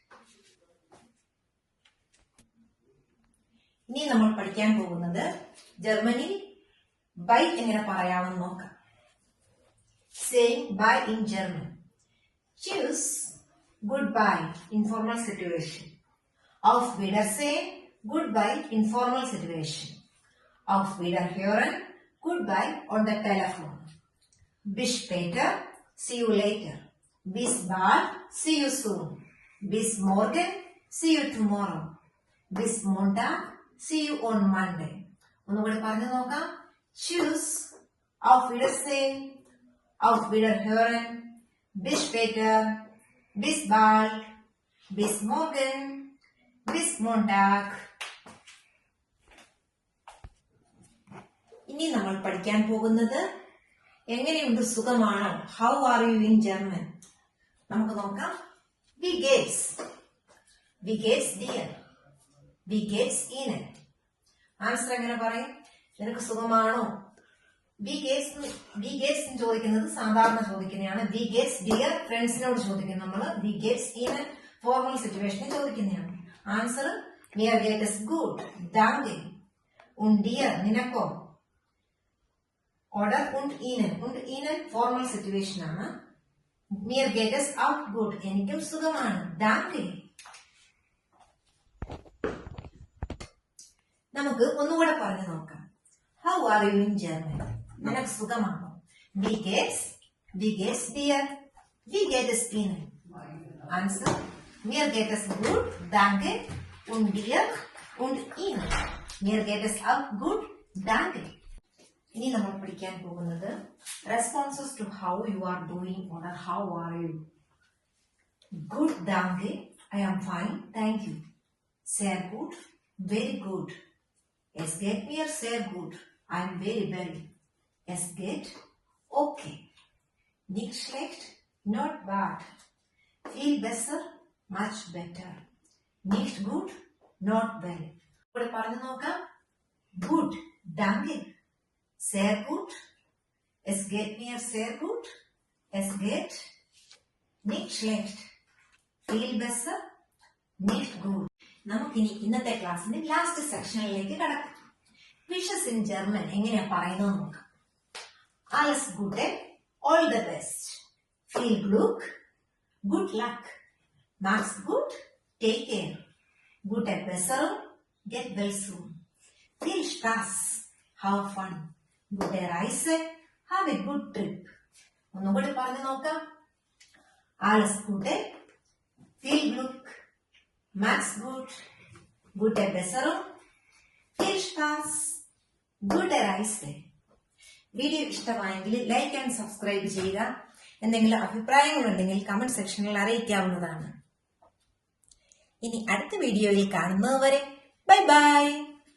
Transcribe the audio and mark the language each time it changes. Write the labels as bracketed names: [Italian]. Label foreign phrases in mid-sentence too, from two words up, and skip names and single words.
[Malayalam] ഇനി നമ്മൾ പഠിക്കാൻ പോകുന്നത് ജർമ്മനിൽ ബൈ എങ്ങനെ പറയാമെന്ന് നോക്കാം. [English] saying bye in German. ചൂസ് goodbye informal situation. [German] Auf Wiedersehen, [English] goodbye informal situation. [German] Auf Wiederhören, [English] goodbye on the telephone. [German] Bis später, [English] see you later. [German] Bis bald, [English] see you soon. [German] Bis morgen, [English] see you tomorrow. [German] Bis Montag, [English] see you on Monday. [Malayalam] ഒന്നുകൂടി പറഞ്ഞു നോക്കാം. [German] Tschüss, auf Wiedersehen, auf Wiederhören, bis später, bis bald, bis morgen, bis Montag. [Malayalam] ഇനി നമ്മൾ പഠിക്കാൻ പോകുന്നത് എങ്ങനെയുണ്ട്, സുഖമാണോ? [English] How are you in German? [Malayalam] നമുക്ക് നോക്കാം. [German] Wie geht's? Wie geht's dir? Wie geht's Ihnen? [Malayalam] ആൻസർ എങ്ങനെ പറയും? നിനക്ക് സുഖമാണോ? [German] Wie geht's [Malayalam] ചോദിക്കുന്നത് സാധാരണ ചോദിക്കുന്നതാണ്. [German] Wie geht's dir [Malayalam] ഫ്രണ്ട്സിനോട് ചോദിക്കും നമ്മൾ. [German] Wie geht's Ihnen [English] formal situation [Malayalam] ചോദിക്കുന്നതാണ്. [German] ആൻസർ mir geht es gut, danke. Und dir നിനക്കോ? Oder und Ihnen [English] formal situation [German] ആണ്. Mir geht es auch gut, [Malayalam] എനിക്കും സുഖമാണ്. Danke. നമുക്ക് ഒന്നുകൂടെ പറഞ്ഞു നോക്കാം. [English] How are you in German? [Malayalam] നിനക്ക് സുഖമാണോ? [German] Wie geht's dir? Wie geht es Ihnen? Answer: Mir geht es gut, danke. Und dir und Ihnen? Mir geht es auch gut, danke. [Malayalam] ഇനി നമ്മൾ പഠിക്കാൻ പോകുന്നത് [English] responses to how you are doing or how are you. Good, danke. I am fine, thank you. [German] Sehr gut, [English] very good. [German] Es geht mir sehr gut. [English] I am very well. [German] Es geht okay. Nicht schlecht, [English] not bad. [German] Viel besser, [English] much better. [German] Nicht gut, [English] not well. [Malayalam] ഇവിടെ പറഞ്ഞു നോക്കാം. [English] Good, [German] danke. Sehr gut. Es geht mir sehr gut. Es geht nicht schlecht. Viel besser, nicht gut. [Malayalam] നമുക്കിനി ഇന്നത്തെ [English] class last section [Malayalam] കടക്കാം. [English] wishes in German [Malayalam] എങ്ങനെയാ പറയുന്നത് നോക്കാം. [German] Alles Gute, [English] all the best. [German] Viel Glück, [English] good luck. [German] Mach's gut, [English] take care. [German] Gute Besserung, [English] get well soon. [German] Viel Spaß, [English] have fun. [German] Gute Reise, [English] have a good trip. [Malayalam] ഒന്നുകൂടി പറഞ്ഞു നോക്കാം. [German] Alles Gute, viel Glück. Macht's gut, gute Besserung, viel Spaß, gute Reise. [Malayalam] വീഡിയോ ഇഷ്ടമായെങ്കിൽ [English] like and subscribe [Malayalam] ചെയ്യുക. എന്തെങ്കിലും അഭിപ്രായങ്ങളുണ്ടെങ്കിൽ [English] comment section [Malayalam] അറിയിക്കാവുന്നതാണ്. ഇനി അടുത്ത വീഡിയോയിൽ കാണുന്നതുവരെ [English] bye bye.